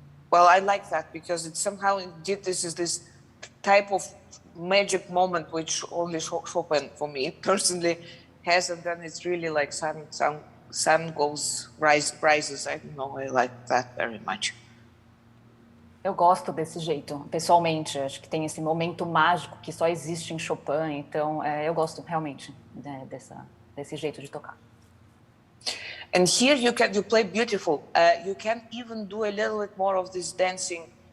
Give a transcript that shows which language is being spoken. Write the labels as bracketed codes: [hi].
[en] Well, I like that because it somehow indeed this is this type of magic moment which only Chopin, for me personally, has, and then it's really like sun goes, rises. I don't know, I like that very much. [pt] Eu gosto desse jeito, pessoalmente. Acho que tem esse momento mágico que só existe em Chopin, então eu gosto realmente desse jeito de tocar. [en] And here you play beautiful. You can even do a little bit more of this dancing.